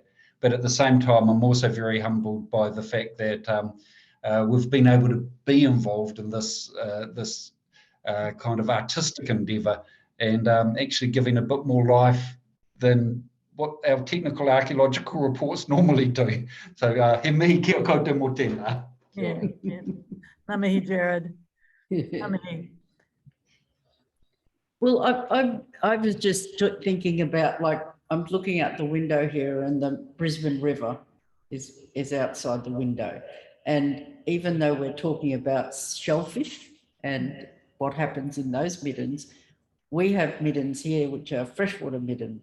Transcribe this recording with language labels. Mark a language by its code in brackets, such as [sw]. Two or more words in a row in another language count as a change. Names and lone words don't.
[en] But at the same time, I'm also very humbled by the fact that we've been able to be involved in this kind of artistic endeavour, and actually giving a bit more life than what our technical archaeological reports normally do. [mi] So he mihi kia koutou mō tēnā. Yeah. Ngā mihi, Gerard. Ngā mihi. [en] Well, I was just thinking about, like, I'm looking out the window here and the Brisbane River is outside the window. And even though we're talking about shellfish and what happens in those middens, we have middens here which are freshwater midden.